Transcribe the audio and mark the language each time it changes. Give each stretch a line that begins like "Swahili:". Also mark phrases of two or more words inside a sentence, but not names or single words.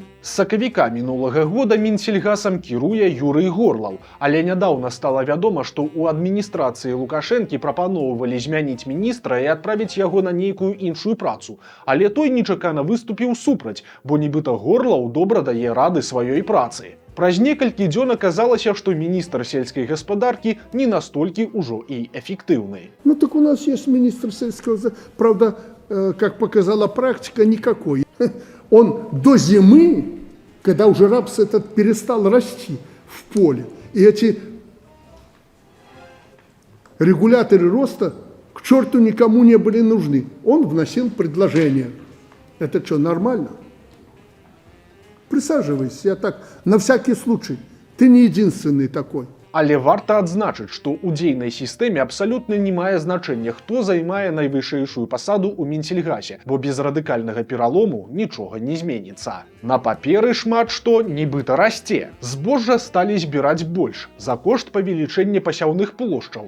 Belarusian: З сакавіка мінулага года Мінсельгасам кіруе Юрый Горлаў, але нядаўна стала вядома, што ў адміністрацыі Лукашэнкі прапаноўвалі змяніць міністра і адправіць яго на нейкую іншую працу. Але той нечакана выступіў супраць, бо нібыта Горлаў добра дае рады сваёй працы. Праз некалькі дзён аказалася, што міністр сельскай гаспадаркі не настолькі ўжо і эффектыўны.
Russian: Ну так у нас есть министр сельского, правда, как показала практика, никакой. Он до зимы, когда уже рапс этот перестал расти в поле, и эти регуляторы роста к черту никому не были нужны. Он вносил предложения. Это что, нормально? Присаживайся, я так, на всякий случай. Ты не единственный такой.
Belarusian: Але варта адзначыць, што ў дзейнай сістэме абсалютна не мае значэння, хто займае найвышэйшую пасаду ў Мінсельгасе, бо без радыкальнага пералому нічога не зменіцца. На паперы шмат што нібыта расце. Збожжа сталі збіраць больш за кошт павелічэння пасяўных плошчаў.